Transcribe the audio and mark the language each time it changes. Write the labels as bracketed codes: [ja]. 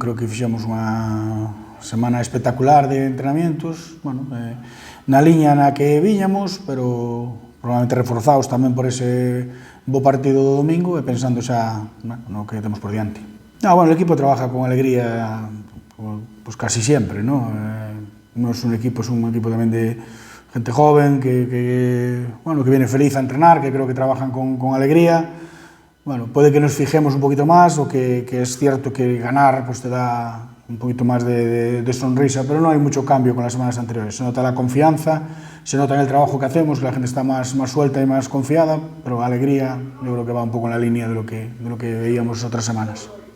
[gl] Creo que fixemos unha semana espectacular de entrenamientos, bueno, na liña na que viñamos, pero probablemente reforzados tamén por ese bo partido do domingo e pensando xa no que temos por diante. [es] Bueno, o equipo trabaja con alegría pues casi sempre, non? [gl] Non é un equipo tamén [es] de gente joven que viene feliz a entrenar, que creo que trabajan con alegría. Bueno, puede que nos fijemos un poquito más o que es cierto que ganar pues te da un poquito más de sonrisa, pero no hay mucho cambio con las semanas anteriores. Se nota la confianza, se nota en el trabajo que hacemos, que la gente está más suelta y más confiada, pero alegría yo creo que va un poco en la línea de lo que veíamos otras semanas.